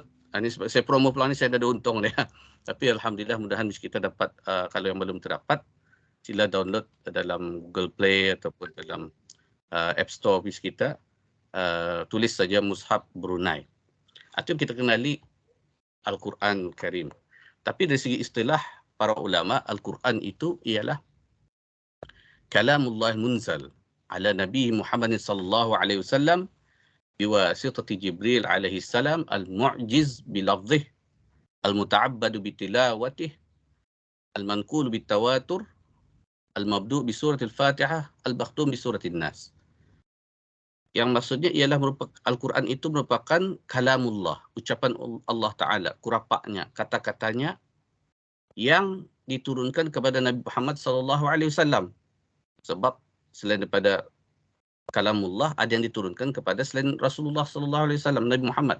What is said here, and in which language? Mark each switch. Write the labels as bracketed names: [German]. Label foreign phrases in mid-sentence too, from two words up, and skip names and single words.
[Malay] Ini sebab saya promo peluang ni, saya dah ada untung dia. Tapi alhamdulillah, mudahan kita dapat, kalau yang belum terdapat, sila download dalam Google Play ataupun dalam App Store kita. Tulis saja Mushaf Brunei. Itu kita kenali Al-Quran Karim. Tapi dari segi istilah, para ulama, Al-Quran itu ialah [Arabic] كلام الله منزل على نبي محمد صلى الله عليه وسلم بواسطة جبريل عليه السلام المعجز بلفظه المتعبد بتلاوته المنقول بالتواتر المبدوء بسورة الفاتحة المختوم بسورة الناس. [Malay] Yang maksudnya ialah Al-Quran itu merupakan kalamullah, ucapan Allah Ta'ala, kurapaknya, kata-katanya yang diturunkan kepada Nabi Muhammad SAW. Sebab selain daripada kalamullah, ada yang diturunkan kepada selain Rasulullah SAW, Nabi Muhammad.